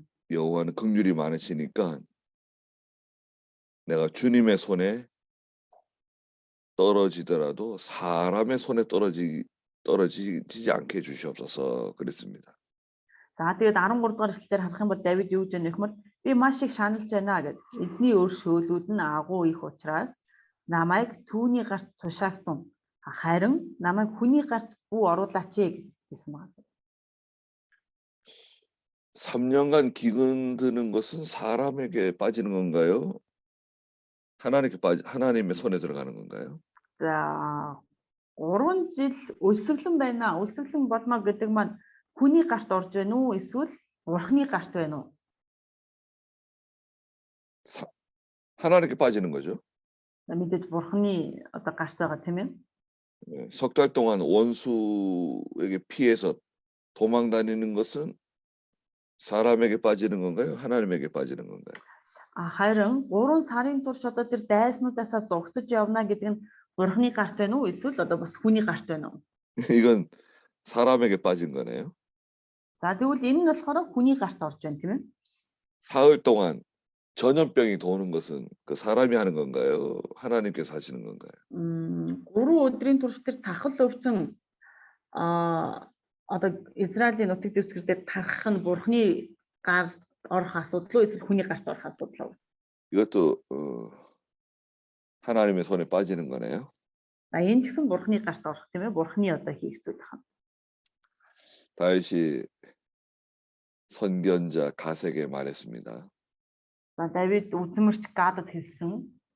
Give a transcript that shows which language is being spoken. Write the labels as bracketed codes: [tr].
[ko] 여호와는 긍휼이 많으시니까 내가 주님의 손에 떨어지더라도 사람의 손에 떨어지지 않게 해주시옵소서 그랬습니다. [mn] За тэгээд 13 дугаар эшлэлээр харах юм бол Давид юу гэж нөхмөр би маш их шаналж байна гэд эзний өөр шөөлүүд нь агуу их учраас намайг түүний гарт тушаалтун харин намайг хүний гарт бүү оруулаач гэсэн байна. [ko] 3년간 기근드는 것은 사람에게 빠지는 건가요? 하나님의 손에 들어가는 건가요? [mn] За 3 жил өлсгөлэн байна. Өлсгөлэн болмоо гэдэг маань хүний гарт орж байна уу эсвэл бурхны гарт байна уу? [ko] 하나님께 빠지는 거죠. [mn] Мэдээж бурхны одоо гарт байгаа тийм ээ. [ko] 석 달 동안 원수에게 피해서 도망 다니는 것은 사람에게 빠지는 건가요? 하나님에게 빠지는 건가요? [mn] Харин 3 сарын турш одоо тэр дайснуудаасаа зугтаж явна гэдэг нь бурхны гарт байна уу эсвэл одоо бас хүний гарт байна уу? [ko] 이건 사람에게 빠진 거네요. [mn] За тэгвэл энэ нь болохоор хүний гарт орж байна тийм ээ. [ko] 사흘 동안 전염병이 도는 것은 그 사람이 하는 건가요? 하나님께서 하시는 건가요? [mn] 3 өдрийн турш тэр тахал өвчин одоо Израилийн нутаг дэвсгэр дээр тархах нь бурхны гарт орох асуудал уу эсвэл хүний гарт орох асуудал уу? [ko] 이것도 하나님의 손에 빠지는 거네요. [mn] Энэ ч гэсэн бурхны гарт орох тийм ээ. Бурхны одоо хийх зүйл байна. [ko] 다윗이 선견자 갓에게 말했습니다. [mn] За Давид үзмэрч Гадад хэлсэн.